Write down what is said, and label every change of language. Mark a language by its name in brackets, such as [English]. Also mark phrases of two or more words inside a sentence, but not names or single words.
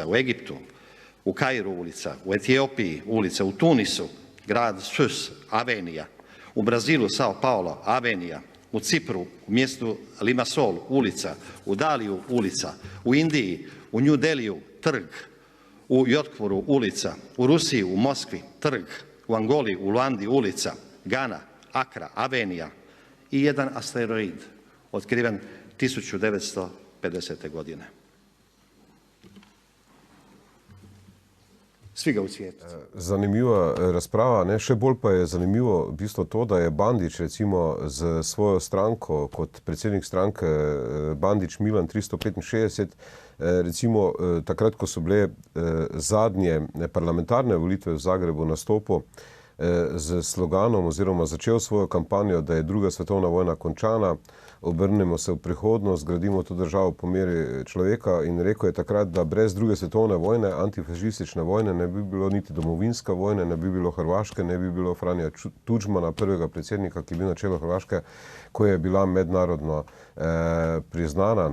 [Croatian] u Egiptu, u Kairu, ulica, u Etiopiji, ulica, u Tunisu, grad Sus, Avenija, u Brazilu, Sao Paulo, Avenija, u Cipru, u mjestu Limassol, ulica, u Daliju, ulica, u Indiji, u New Deliju, trg, u Jotkvoru, ulica, u Rusiji, u Moskvi, trg, u Angoli, u Luandi, ulica, Gana, Akra, Avenija i jedan asteroid otkriven 1950. godine. Svi ga ucvijete. [Slovenian] Zanimiva razprava, ne? Še bolj pa je zanimivo v bistvu to, da je Bandić recimo z svojo stranko kot predsednik stranke Bandić Milan 365 recimo takrat, ko so bile zadnje parlamentarne volitve v Zagrebu nastopil z sloganom oziroma začel svojo kampanjo, da je druga svetovna vojna končana, obrnemo se v prihodnost, gradimo to državo po meri človeka in rekel je takrat, da brez druge svetovne vojne, antifašistične vojne, ne bi bilo niti domovinska vojna, ne bi bilo Hrvaške, ne bi bilo Franja Tudžmana, prvega predsednika, ki je bil na čelu Hrvaške, ko je bila mednarodno priznana.